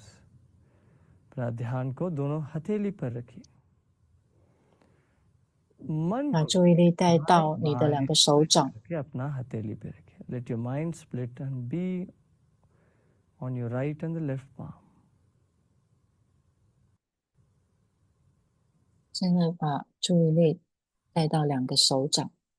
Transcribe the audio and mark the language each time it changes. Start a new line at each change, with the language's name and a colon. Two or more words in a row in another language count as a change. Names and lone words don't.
Hindi: अपना ध्यान को दोनों हथेली पर रखिए। मन
Chinese: 把
Hindi: को
Chinese: 注意力带
Hindi: दाएं
Chinese: 到你的
Hindi: बाएं
Chinese: 两个手掌，
Hindi: करके अपना हथेली पे रखिए।
English: Let your mind split and be on your right and the left palm.
Chinese: 现在把注意力带到两个手掌，